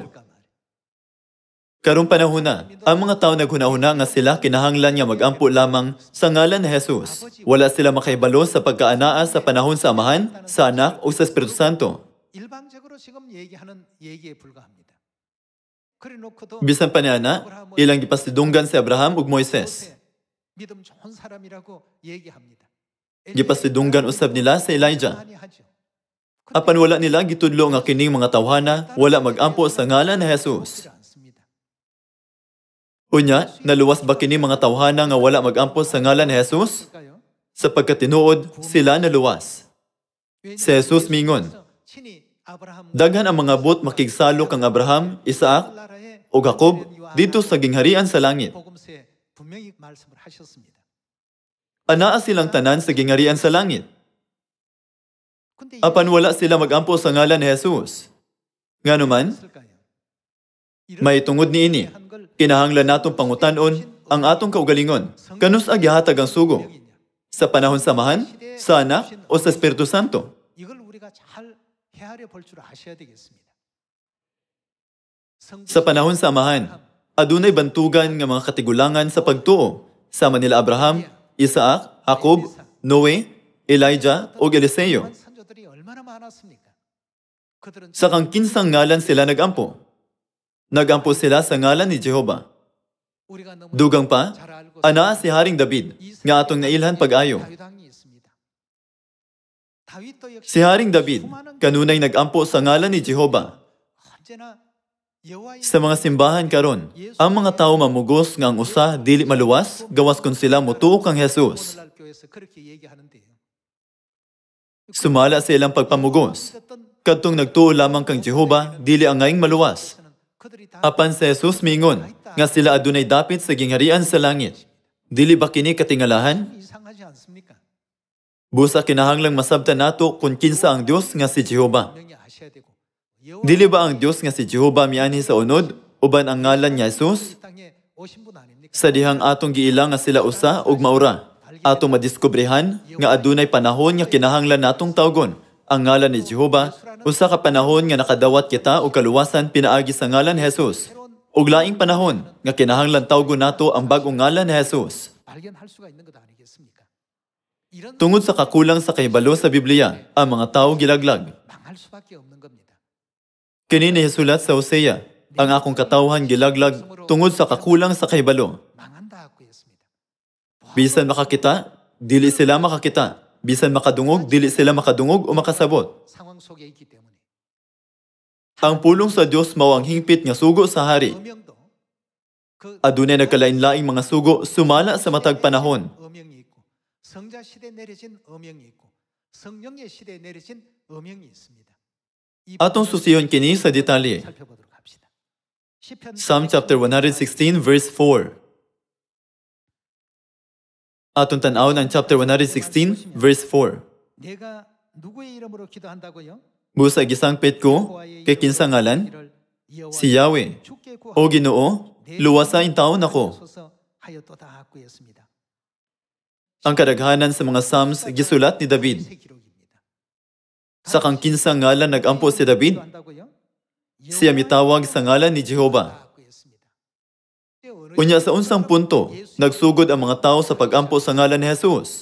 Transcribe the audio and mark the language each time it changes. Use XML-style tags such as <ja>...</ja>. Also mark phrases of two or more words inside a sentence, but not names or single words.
<ko>있을까 말이에요.</ko> <ceb>Karong panahon na, ang mga tao naghunahuna nga sila kinahanglan nga mag-ampo lamang sa ngalan ni Jesus. Wala sila makahibalo sa pagkaanaa sa panahon sa Amahan, sa Anak o sa Espiritu Santo.</ceb> <ko>일방적으로 지금 얘기하는 얘기에 불과합니다. 그래놓고도</ko> <ceb>Bisan pa niya na, ilang gipasidunggan si Abraham ug Moises.</ceb> <ko>모세, 믿음 좋은 사람이라고 얘기합니다.</ko> <ceb>Gipasidunggan usab nila sa Elijah.</ceb> <ko>많이 하죠.</ko> <ceb>Apan wala nila gitudlo nga kining mga tawhana, wala mag-ampo sa ngalan ni Jesus.</ceb> <ko>그렇지 않습니다.</ko> <ceb>Unya, naluwas ba kini mga tawhana nga wala mag-ampo sa ngalan ni Jesus?</ceb> <ko>그럴까요?</ko> <ceb>Sa pagkatinuod, sila naluwas. Si Jesus mingon,</ceb> <ko>친히 아브라함</ko> <ceb>daghan ang mga bot makigsalo kang Abraham, Isaac,</ceb> <ko>나라의</ko> <ceb>o Jacob dito sa gingharian sa langit.</ceb> <ko>복음서에 분명히 말씀을 하셨습니다.</ko> <ceb>Anaa silang tanan sa gingharian sa langit.</ceb> <ko>근데</ko> <ceb>Apan wala sila mag-ampo sa ngalan ni Jesus. Nganuman,</ceb> <ko>있을까요?</ko> <ceb>may tungod niini. Kinahanglan natong pangutanon ang atong kaugalingon. Kanus agyahatag ang sugo? Sa panahon sa Amahan, sa Anak, o sa Espiritu Santo?</ceb> <ko>이걸 우리가 잘 헤아려 볼 줄 아셔야 되겠습니다.</ko> <ceb>Sa panahon sa Amahan, adunay bantugan nga mga katigulangan sa pagtuo, sama nila Abraham, Isaac, Jacob, Noe, Elijah, o Eliseo.</ceb> <ko>선조들이 얼마나 많았습니까? 그들은</ko> <ceb>Sa kang kinsang ngalan sila nag-ampo. Nag-ampo sila sa ngalan ni Jehova.</ceb> <ko>우리가 너무</ko> <ceb>Dugang pa,</ceb> <ko>잘 알고</ko> <ceb>anaa si Haring David, nga atong nailhan pag-ayo.</ceb> <ko>다윗 왕이 있습니다. 다윗도 역시</ko> <ceb>Si Haring David, kanunay nag-ampo sa ngalan ni Jehova.</ceb> <ko>언제나 여호와의</ko> <ceb>Sa mga simbahan karon, ang mga tao mamugos nga ang usa dili maluwas, gawas kun sila motuo kang Jesus.</ceb> <ko>오늘날 교회에서 그렇게 얘기하는데요.</ko> <ceb>Sumala sa ilang pagpamugos.</ceb> <ko>어떤</ko> <ceb>Kadtong nagtuo lamang kang Jehova, dili ang ngayong maluwas.</ceb> <ko>그들이 다</ko> <ceb>Apan si Jesus mingon, nga sila adunay dapit sa gingharian sa langit. Dili ba kini katingalahan?</ceb> <ko>이상하지 않습니까?</ko> <ceb>Busa kinahanglang masabtan nato kung kinsa ang Dios nga si Jehova.</ceb> <ko>분명히 아셔야 되고</ko> <ceb>Dili ba ang Dios nga si Jehova mianhi sa unod, uban ang ngalan ni Jesus?</ceb> <ko>이 땅에 오신 분 아닙니까?</ko> <ceb>Sa dihang atong giila nga sila usa ug maura, atong madiskobrehan nga adunay panahon nga kinahanglan natong tawgon ang ngalan ni Jehova, usa ka panahon nga nakadawat kita og kaluwasan pinaagi sa ngalan ni Jesus. Ug laing panahon nga kinahanglan tawgon nato ang bag-ong ngalan ni Jesus.</ceb> <ko>발견할 수가 있는 것 아니겠습니까? 이런</ko> <ceb>Tungod sa kakulang sa kahibalo sa Biblia, ang mga tao gilaglag.</ceb> <ko>망할 수밖에 없는 겁니다.</ko> <ceb>Kini ni Hisulat sa Hosea, ang akong katawhan gilaglag tungod sa kakulang sa kahibalo.</ceb> <ko>망한다고 했습니다.</ko> <ceb>Bisan makakita, dili sila makakita. Bisan makadungog, dili sila makadungog o makasabot.</ceb> <ko>상황 속에 있기 때문에</ko> <ceb>Ang pulong sa Dios mao ang hingpit nga sugo sa hari.</ceb> <ko>어명도 그</ko> <ceb>Adunay nagkalain-laing mga sugo sumala sa matag panahon.</ceb> <ko>어명이 있고 성자 시대에 내려진 어명이 있고 성령의 시대에 내려진 어명이 있습니다. 이</ko> <ceb>Atong susiyon kini sa detalye.</ceb> <ko>살펴보도록 합시다. 시편</ko> <en>Psalm chapter 116 verse 4.</en> <ceb>Atong tan-awon ang chapter 116 verse 4.</ceb> <ko>내가 누구의 이름으로 기도한다고요?</ko> <ceb>Busa gisangpit ko kay kinsa ngalan? Si Yahweh. O Ginoo, luwasa in taon ako.</ceb> <ko>하였도다 했습니다.</ko> <ceb>Ang kadaghanan sa mga Psalms gisulat ni David. Sa kang kinsa ngalan nagampo si David, siya mitawag sa ngalan ni Jehova. Unya sa unsang punto, nagsugod ang mga tao sa pagampo sa ngalan ni Jesus.</ceb>